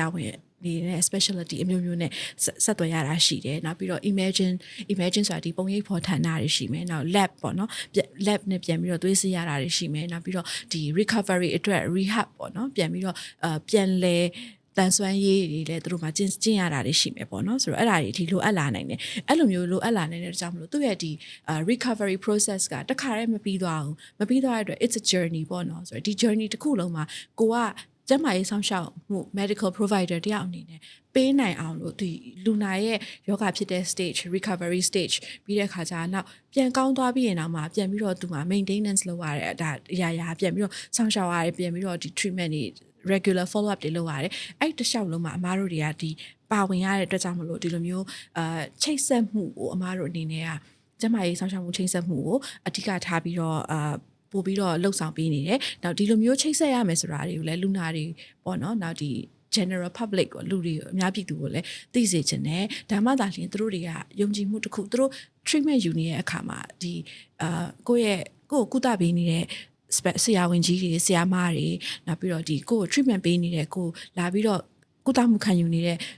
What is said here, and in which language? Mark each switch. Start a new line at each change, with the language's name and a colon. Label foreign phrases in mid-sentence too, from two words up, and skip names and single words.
Burmese: ဝန်နေတဲ့ specialty အမျိုးမျိုးနဲ့ဆက်သွယ်ရတာရှိတယ်နောက်ပြီးတော့ imagine ဆိုတာဒီပုံရိပ်ဖော်ဌာနတွေရှိမယ်နောက် lab ပေါ့နော် lab နဲ့ပြန်ပြီးတော့သွေးစစ်ရတာတွေရှိမယ်နောက်ပြီးတော့recovery အတွက် rehab ပေါ့နော်ပြန်ပြီးတော့ပြန်လဲတန်ဆွမ်းရေးတွေလည်းသူတို့မှာကျင့်ရတာတွေရှိမယ်ပေါ့နော်ဆိုတော့အဲ့ဒါတွေဒီလိုအပ်လာနိုင်တယ်အဲ့လိုမျိုးလိုအပ်လာနိုင်တဲ့ကြောင့်မလို့သူ့ရဲ့
English: recovery process
Burmese: ကတခါတည်းမပြီးသွားဘူးမပြီးသွားတဲ့အတွက်
English: it's a journey
Burmese: ပေါ့နော်ဆိုတော့ဒီ journey တစ်ခုလုံးမှာကိုကကျန်းမာရေးဆောင်ရှောက်မှု
English: medical provider
Burmese: တယောက်အနေနဲ့ပေးနိုင်အောင်လို့လူနာရဲ့ယောဂဖြစ်တဲ့
English: stage recovery stage
Burmese: ပြီးတဲ့ခါကျနောက်ပြန်ကောင်းသွားပြီးရင်တော့မှပြန်ပြီးတော့သူမှာ maintenance လုပ်ရတဲ့ဒါအရာပြန်ပြီးတော့ဆောင်ရှောက်ရတယ်ပြန်ပြီးတော့treatment တွေ
English: regular follow up
Burmese: တွေလုပ်ရတယ်အဲ့တခြားလုံးမှာအမားတို့တွေကပါဝင်ရတဲ့အတွက်ကြောင့်မလို့ဒီလိုမျိုးချိတ်ဆက်မှုကိုအမားတို့အနေ နဲ့ကကျန်းမာရေးဆောင်ရှောက်မှုချိတ်ဆက်မှုကိုအဓိကထားပြီးတော့ပို့ပြီးတော့လှုပ်ဆောင်ပေးနေတယ်။နောက်ဒီလိုမျိုးချိတ်ဆက်ရမယ်ဆိုတာတွေကိုလည်းလူနာတွေပေါ့နော်။နောက်
English: general public
Burmese: ကိုလူတွေအများပြည်သူကိုလည်းသိစေချင်တယ်။ဒါမှသာလျှင်သူတို့တွေကယုံကြည်မှုတစ်ခုသူတို့ treatment ယူနေတဲ့အခါမှာကိုယ့်ကုသပေးနေတဲ့ဆရာဝန်ကြီးတွေဆရာမတွေနောက်ပြီးတော့ကိုယ့် treatment ပေးနေတဲ့ကိုလာပြီးတော့ကုသမှုခံယူနေတဲ့